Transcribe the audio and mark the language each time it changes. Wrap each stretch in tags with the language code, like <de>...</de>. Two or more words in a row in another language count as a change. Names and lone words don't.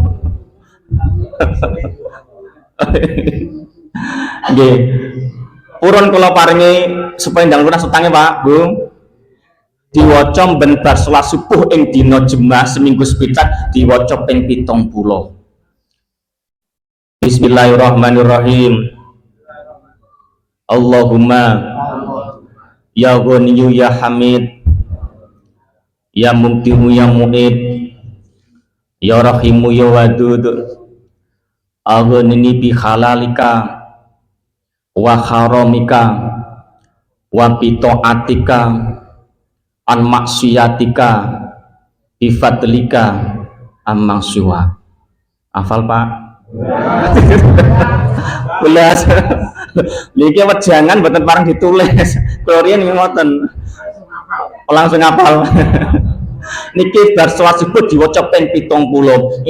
<jv>Nggih. Purun kula paringi supaya ndang lunas utange Pak, Bu. Diwaca ben bar salat subuh ing dina Jumat seminggu sepisan diwaca ping 70.</jv> <ar>Bismillahirrahmanirrahim. اللهم يا غني يا حميد يا مبدئ يا معيد يا رحيم يا ودود أغنني بحلالك وحرامك وبطاعتك عن معصيتك بفضلك عمن سوى.</ar> <jv>Hafal Pak? Belas. Niki wejangan mboten parang ditulis. Kula riyen ngoten. Langsung hafal. Niki bar salat subuh diwaca ping 70.</jv>